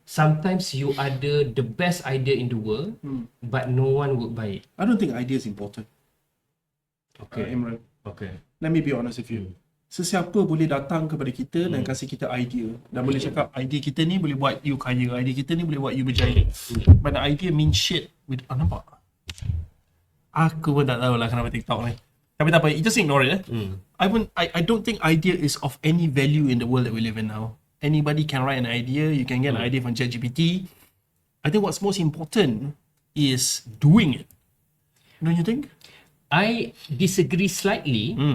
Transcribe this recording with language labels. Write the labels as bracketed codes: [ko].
[en] Sometimes you ada the best idea in the world, but no one would buy it. I don't think idea is important. Okay. Imran. Okay. Let me be honest with you. [ms] Sesiapa boleh datang kepada kita dan kasih kita idea dan boleh cakap idea kita ni boleh buat you kaya, idea kita ni boleh buat you berjaya. [en] But the idea means shit with nampak? [ms] Aku pun tak tahulah kenapa TikTok ni. Tapi tak apa, [en] you just ignore it. I don't think idea is of any value in the world that we live in now. Anybody can write an idea, you can get an idea from ChatGPT. I think what's most important is doing it. Don't you think? I disagree slightly.